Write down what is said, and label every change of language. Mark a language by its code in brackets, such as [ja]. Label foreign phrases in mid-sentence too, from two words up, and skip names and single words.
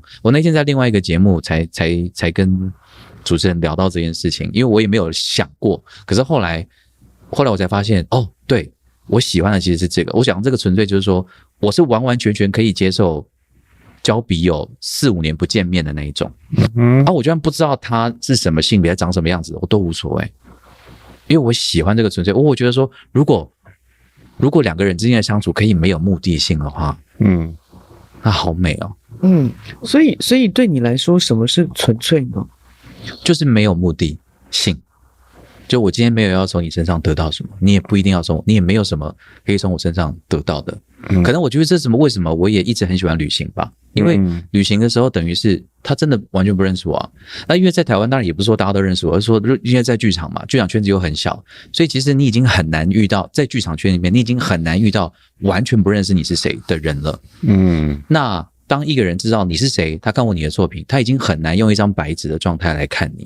[zh] 我那天在另外一個節目才跟主持人聊到這件事情，因為我也沒有想過，可是後來我才發現，哦，對，我喜歡的其實是這個。我想這個純粹就是說，我是完完全全可以接受交筆友4-5年不見面的那一種。我就算不知道他是什麼性別，長什麼樣子，我都無所謂，因為我喜歡這個純粹。我覺得說，如果兩個人之間的相處可以沒有目的性的話，那好美哦。所以对你來說，什麼是純粹呢？就是沒有目的性，就我今天沒有要從你身上得到什麼，你也不一定要你也沒有什麼可以從我身上得到的。可能我覺得這是為什麼我也一直很喜歡旅行吧，因為旅行的時候等於是他真的完全不認識我啊。那因為在台灣當然也不是說大家都認識我，而是說因為在劇場嘛，劇場圈子又很小，所以其實你已經很難遇到，在劇場圈裡面你已經很難遇到完全不認識你是誰的人了。那當一個人知道你是誰，他看過你的作品，他已經很難用一張白紙的狀態來看你。